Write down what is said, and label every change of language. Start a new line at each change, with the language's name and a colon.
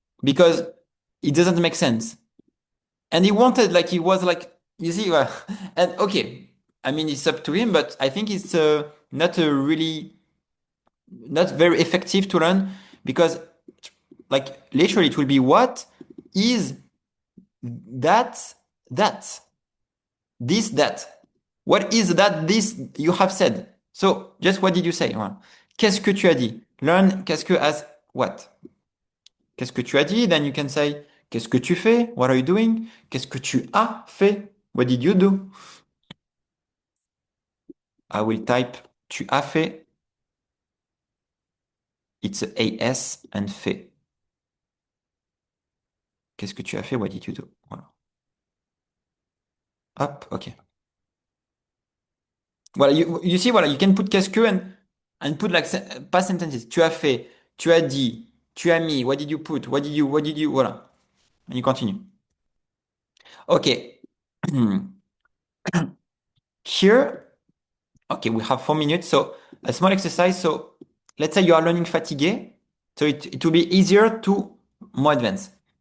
English: Because it doesn't make sense. And he wanted, like, he was like, you see, and okay, I mean, it's up to him, but I think it's not a really, not very effective to learn because, like, literally, it will be what is that, that, this, that. What is that, this you have said? So, just what did you say? Voilà.
French: Qu'est-ce que tu as dit?
English: Learn
French: qu'est-ce que
English: as what?
French: Qu'est-ce que tu as dit?
English: Then you can say,
French: qu'est-ce que tu fais?
English: What are you doing?
French: Qu'est-ce que tu as fait?
English: What did you do? I will type
French: tu as fait.
English: It's a AS and fait.
French: Qu'est-ce que tu as fait?
English: What did you do?
French: Voilà. Hop, ok.
English: Voilà, you see, voilà, you can put
French: qu'est-ce que
English: and put like past sentences.
French: Tu as fait, tu as dit, tu as mis,
English: what did you put? What did you, voilà. And you continue. Okay. Here, okay, we have 4 minutes. So a small exercise. So let's say you are learning fatigué. So it will be easier to more advanced.